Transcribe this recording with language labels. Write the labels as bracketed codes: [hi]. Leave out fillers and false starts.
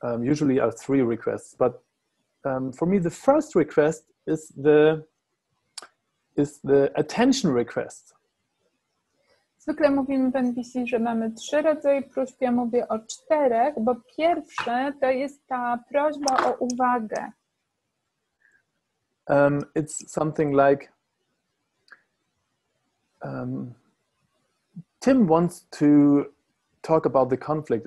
[en] Usually are 3 requests, but for me the first request is the attention request. [pl] Zwykle mówimy w NVC, że mamy 3 rodzaje próśb, ja mówię o 4, bo pierwsze to jest ta prośba o uwagę. [en] It's something like Tim wants to talk about the conflict.